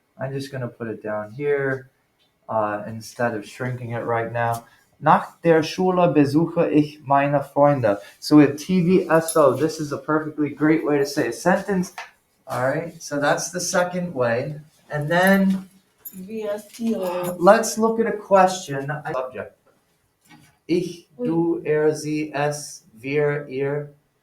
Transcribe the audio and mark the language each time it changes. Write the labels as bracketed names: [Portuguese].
[English] I'm just gonna put it down here instead of shrinking it right now. [German] Nach der Schule besuche ich meine Freunde. [English] So we have TVSO. This is a perfectly great way to say a sentence. All right. So that's the second way. And then VSTO. let's look at a question. Subject. [German] Ich, du, er, sie, es, wir, ihr.